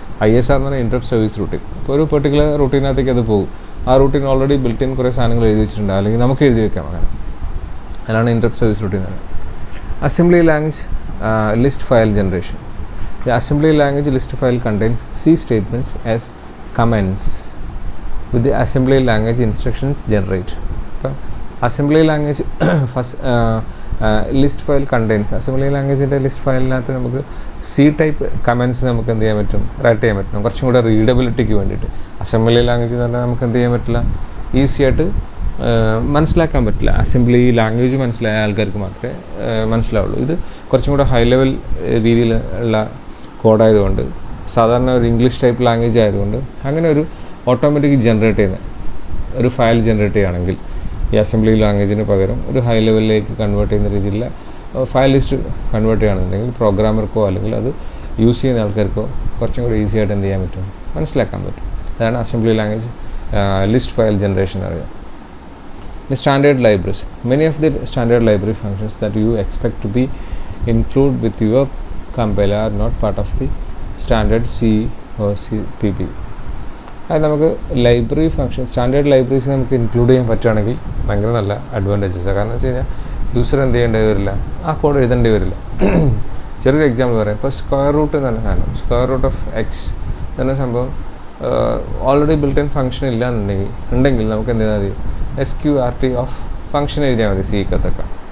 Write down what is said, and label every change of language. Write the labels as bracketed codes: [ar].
[ml] ISR എന്ന് പറഞ്ഞാൽ interrupt service routine. അപ്പോൾ ഒരു പെർട്ടിക്കുലർ റൂട്ടീനകത്തേക്ക് അത് പോകും. ആ റൂട്ടീൻ ഓൾറെഡി ബിൽറ്റ് ഇൻ കുറേ സാധനങ്ങൾ എഴുതി വെച്ചിട്ടുണ്ട്, അല്ലെങ്കിൽ നമുക്ക് എഴുതി വെക്കാം. അങ്ങനെ അതാണ് ഇൻട്രപ്റ്റ് സർവീസ് റൂട്ടീൻ എന്ന് പറയുന്നത്. Assembly language list file generation. [en] The assembly language list file contains C statements as comments with the assembly language instructions generate. Assembly language first [ml] list file contains, assembly ലാംഗ്വേജിൻ്റെ list ഫയലിനകത്ത് നമുക്ക് C type comments നമുക്ക് എന്ത് ചെയ്യാൻ പറ്റും, right ചെയ്യാൻ പറ്റും. കുറച്ചും കൂടെ റീഡബിലിറ്റിക്ക് വേണ്ടിയിട്ട്. അസംബ്ലി ലാംഗ്വേജ് എന്ന് പറഞ്ഞാൽ നമുക്ക് എന്ത് ചെയ്യാൻ പറ്റില്ല, ഈസി ആയിട്ട് മനസ്സിലാക്കാൻ പറ്റില്ല. അസംബ്ലി ലാംഗ്വേജ് മനസ്സിലായ ആൾക്കാർക്ക് മാത്രമേ മനസ്സിലാവുള്ളൂ. ഇത് കുറച്ചും കൂടെ ഹൈ ലെവൽ രീതിയിൽ ഉള്ള കോഡായതുകൊണ്ട്, സാധാരണ ഒരു ഇംഗ്ലീഷ് ടൈപ്പ് ലാംഗ്വേജ് ആയതുകൊണ്ട് അങ്ങനെ ഒരു ഓട്ടോമാറ്റിക് ജനറേറ്റ് ചെയ്യുന്ന ഒരു ഫയൽ ജനറേറ്റ് ചെയ്യുകയാണെങ്കിൽ ഈ അസംബ്ലി ലാംഗ്വേജിന് പകരം ഒരു ഹൈ ലെവലിലേക്ക് കൺവേർട്ട് ചെയ്യുന്ന രീതിയിലുള്ള ഫയൽ ലിസ്റ്റ് കൺവേർട്ട് ചെയ്യുകയാണെന്നുണ്ടെങ്കിൽ പ്രോഗ്രാമർക്കോ അല്ലെങ്കിൽ അത് യൂസ് ചെയ്യുന്ന ആൾക്കാർക്കോ കുറച്ചും കൂടി ഈസി ആയിട്ട് എന്ത് ചെയ്യാൻ പറ്റും, മനസ്സിലാക്കാൻ പറ്റും. അതാണ് assembly language list file generation അറിയാം. [en] The standard libraries. Many of the standard library functions that you expect to be included with your compiler are not part of the standard C or CPP. [ml] അത് നമുക്ക് library function standard libraries നമുക്ക് include ചെയ്യാൻ പറ്റുകയാണെങ്കിൽ ഭയങ്കര നല്ല അഡ്വാൻറ്റേജസാണ്. കാരണം എന്ന് വെച്ച് കഴിഞ്ഞാൽ യൂസർ എന്ത് ചെയ്യേണ്ടി വരില്ല, ആ കോഡ് എഴുതേണ്ടി വരില്ല. ചെറിയൊരു എക്സാമ്പിൾ പറയാം. ഇപ്പോൾ സ്ക്വയർ റൂട്ട് എന്ന് പറഞ്ഞ സാധനം, സ്ക്വയർ റൂട്ട് ഓഫ് എക്സ് എന്ന സംഭവം ഓൾറെഡി ബിൽറ്റ് ഇൻ ഫംഗ്ഷൻ ഇല്ല ഉണ്ടെങ്കിൽ നമുക്ക് എന്ത് ചെയ്താൽ മതി, SQRT ഓഫ് ഫംഗ്ഷൻ എഴുതിയാൽ മതി സീക്കത്തൊക്കെ.